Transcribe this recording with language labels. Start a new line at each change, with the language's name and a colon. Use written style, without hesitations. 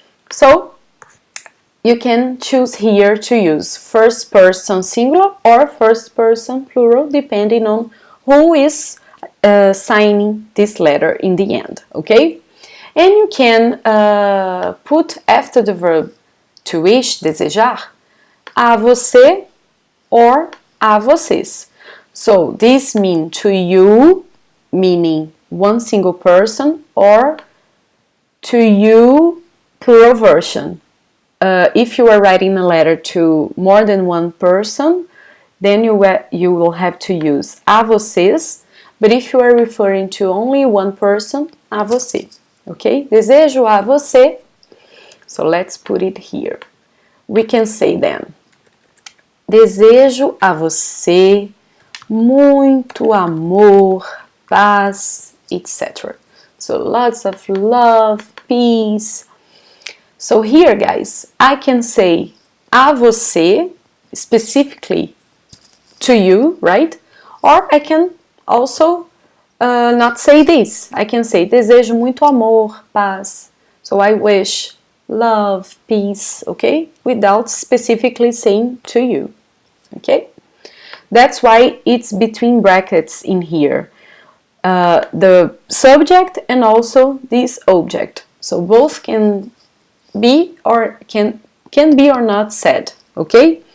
English: So you can choose here to use first person singular or first person plural depending on who is signing this letter in the end, okay? And you can put after the verb to wish, desejar, a você or a vocês. So this means to you, meaning one single person, or to you, plural version. If you are writing a letter to more than one person, then you will have to use a vocês. But if you are referring to only one person, a você. Okay?
Portuguese: Desejo a você.
English: So let's put it here. We can say then.
Portuguese: Desejo a você muito amor, paz, etc.
English: So lots of love, peace. So here, guys, I can say a você, specifically to you, right? Or I can also not say this. I can say
Portuguese: desejo muito amor, paz.
English: So I wish love, peace, okay? Without specifically saying to you, okay? That's why it's between brackets in here. The subject and also this object. So both can be or can be or not said, okay?